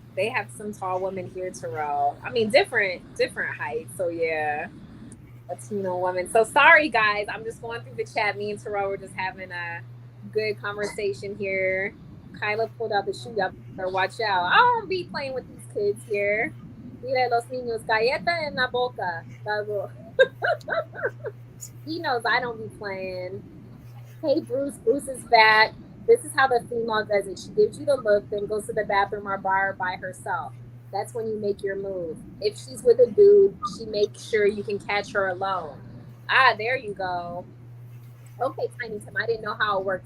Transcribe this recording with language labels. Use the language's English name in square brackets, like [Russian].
[English] They have some tall women here, Terrell. I mean, different heights. So yeah. Latino woman. So sorry, guys. I'm just going through the chat. Me and Terrell were just having a good conversation here. Kyla pulled out the shoe. Y'all better watch out. I don't be playing with these kids here. [Spanish] Mira los niños, galleta en la boca. [English] He knows I don't be playing. Hey, Bruce. Bruce is back. This is how the female does it. She gives you the look, then goes to the bathroom or bar by herself. That's when you make your move. If she's with a dude, she makes sure you can catch her alone. There you go. Okay, Tiny Tim. I didn't know how it worked.